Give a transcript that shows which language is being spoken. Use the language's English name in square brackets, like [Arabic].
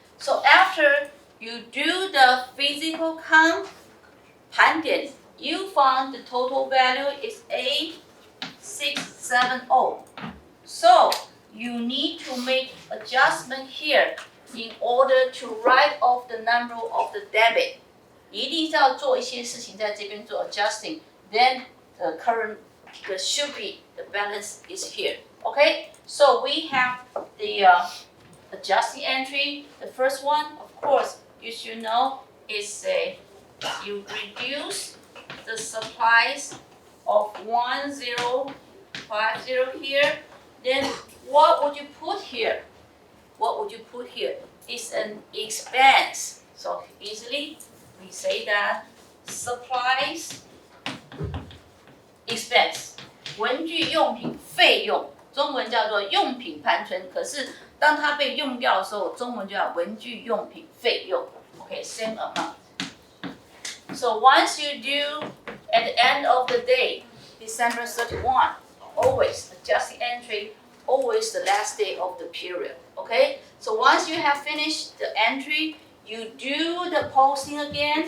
[English] So after you do the physical count 盘点, you found the total value is 8670. So you need to make adjustment here in order to write off the number of the debit. [Chinese] 一定是要做一些事情在这边做 adjusting. [English] Then the should be the balance is here. Okay, so we have the adjusting entry. The first one, of course, you should know is you reduce the supplies of 1050 here. Then what would you put here? What would you put here? It's an expense. So easily we say that supplies expense. [Chinese] 文具用品费用，中文叫做用品盘存，可是当它被用掉的时候，中文就叫文具用品费用。 [English] Okay, same amount. So once you do at the end of the day, December 31, always adjusting entry, always the last day of the period. Okay, so once you have finished the entry, you do the posting again.